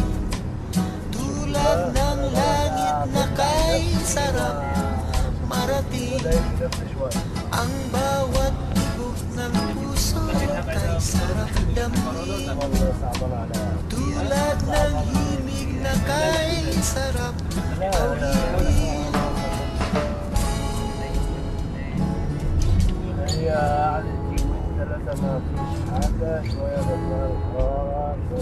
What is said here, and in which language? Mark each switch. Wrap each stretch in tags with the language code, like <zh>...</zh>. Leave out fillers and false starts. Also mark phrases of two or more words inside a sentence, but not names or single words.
<tl>Tulad ng langit na kay sarap marating. Ang bawat tibok ng puso kay sarap damhin. Tulad ng himig na kay sarap awinin.</tl> <ar>هي قعدت يومين ثلاثة ما فيش حاجة شوية بطلع الحرارة</ar>